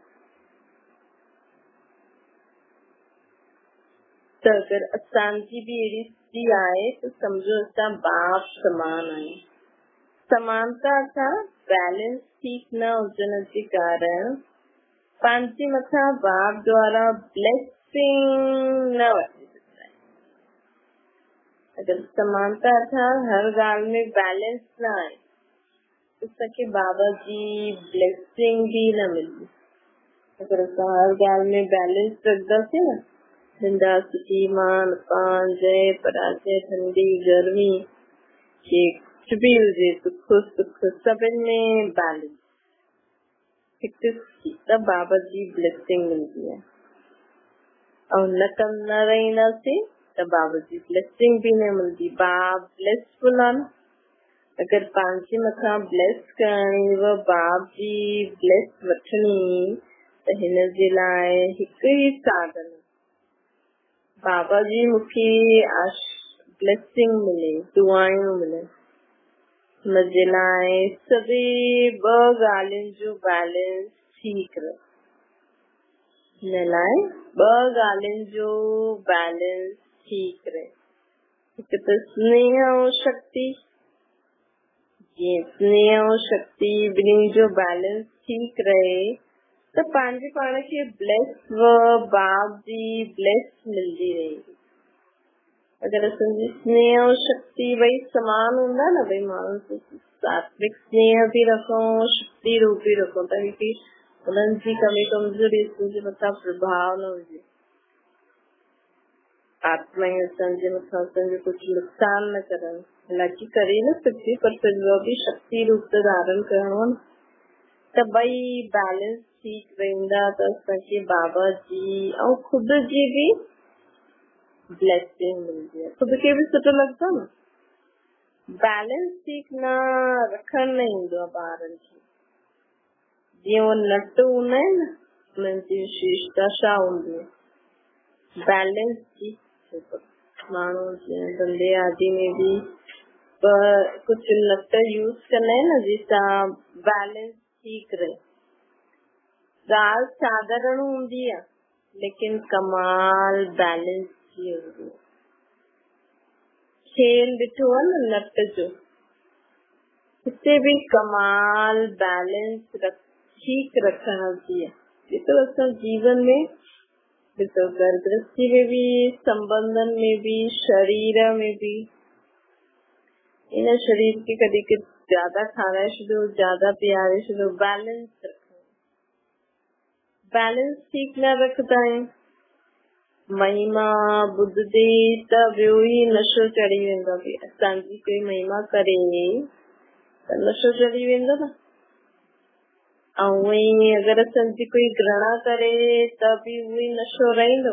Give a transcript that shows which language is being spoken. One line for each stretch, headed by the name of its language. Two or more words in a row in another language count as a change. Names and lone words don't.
Sindhi: त अगरि असांजी भी अहिड़ी स्थिति आहे त सम्झो असां बाप समान आहियूं। समानता सां बैलेंस ठीक न हुजण जे कारण पंहिंजे मथां बाप द्वारा ब्लेसिंग न वठी सघंदा आहियूं। अगरि समानता सां हर ॻाल्हि में बैलेंस न आहे त असांखे बाबा जी ब्लेसिंग भी न मिलंदी। अगरि असां हर ॻाल्हि में बैलेंस रखंदासीं न, निंदा सुठी मान पान जय पराजय ठंडी गर्मी कुछ भी हुजे, दुख सुख सभिनि में बैलेंस त बाबा जी ब्लेसिंग मिलंदी आहे। और न रहंदासीं त बाबा जी ब्लेसिंग भी न मिलंदी। बाप ब्लेसफुल आहे न। अगरि पंहिंजे मथां ब्लेस करणी व बाप जी ब्लेस वठणी त हिन जे लाइ हिकु ई साधन, बाबा जी मूंखे ब्लेसिंग मिले, दुआयूं मिले। हुनजे लाइ सभई ॿ ॻाल्हियुनि जो बैलेंस ठीक रहे। हिन लाइ ॿ ॻाल्हियुनि जो बैलेंस ठीक रहे। हिकु त स्नेह ऐं शक्ति, जीअं स्नेह ऐं शक्ति ॿिन्हिनि जो बैलेंस ठीक रहे त पंहिंजे पाण खे ब्लेस बाप जी ब्लेस मिलंदी
Hindi: रहेगी।
Sindhi: अगर असांजी स्नेह और शक्ति ॿई समान हूंदा न, भई माण्हू सात्विक स्नेह भी रखूं, शक्ति रूप भी रखूं, ताकि उन्हनि जी कमी कमजोरी असांजे मथां प्रभाव न हुजे, आत्मा ही असांजे मथां असांजो कुझु नुक़सान न करनि। हालांकि करे न सघे, पर फिर भी शक्ति रूप त धारण करणो न, त ॿई बैलेंस ठीक रहंदा त असांखे बाबा जी ऐं खुद जी भी ब्लेसिंग
Hindi: मिलती है,
Sindhi: खुद के भी सुठो लगता न। बैलेंस ठीक न रखण न ईंदो आहे ॿारनि खे। जीअं वो नट हूंदा आहिनि न, उन्हनि जी विशेषता छा हूंदी आहे, बैलेंस ठीक थिए। माण्हू जीअं धंधे आदि में भी कुझु नट यूज कंदा आहिनि न, जंहिंसां बैलेंस ठीक रहे। ॻाल्हि साधारण हूंदी आहे, लेकिन कमाल बैलेंस खेल ॾिठो आहे न नट जो, हिते भी कमाल बैलेंस ठीक रखण जी आहे। ॾिसो असां जीवन में, ॾिसो घर गृहस्थी में भी, संबंधन में भी, शरीर में भी, इन शरीर के कॾहिं ज्यादा खाराए छॾियो, ज्यादा पीआरे छॾियो, बैलेंस रखो। बैलेंस ठीक न रखंदा आहियूं, महिमा ॿुधदे त ॿियो ई नशो चढ़ी वेंदो आहे। असांजी कोई महिमा करे त नशो चढ़ी वेंदो न, ऐं अगर असांजी कोई घृणा करे त भी उहो ई नशो रहंदो।